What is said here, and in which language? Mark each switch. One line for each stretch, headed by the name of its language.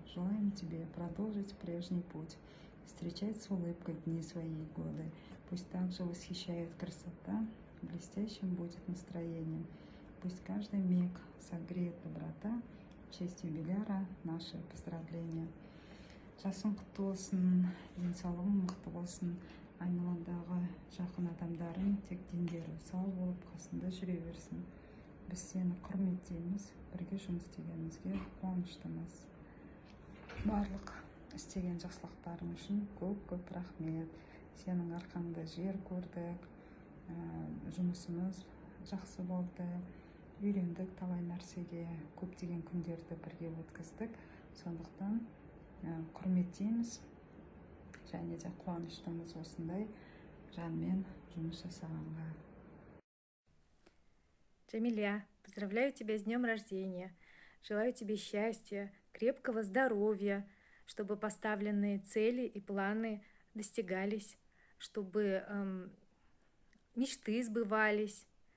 Russian: Желаем тебе продолжить прежний путь, встречать с улыбкой дни свои и годы. Пусть также восхищает красота, блестящим будет настроение. Пусть каждый миг согреет доброта. В честь юбиляра наши поздравления.
Kazakh: Жасың құтты болсын, денсаулығың мықты болсын, айналаңдағы жақын адамдарың тек дендері сау болып қасында жүре берсін. Біз сені құрметтейміз, бірге жұмыс істегенімізге қуаныштымыз. Барлық істеген жақсылықтарың үшін көп рахмет. Сенің арқаңда жер көрдік, жұмысымыз жақсы болды. Үйрендік талай нәрсеге, көптеген күндерді бірге өткіздік. Сондықтан құрметтейміз және де қуаныштымыз осындай жанмен жұмыс жасағанға.
Russian: Джамиля, поздравляю тебя с днем рождения. Желаю тебе счастья, крепкого здоровья, чтобы поставленные цели и планы достигались, чтобы мечты сбывались.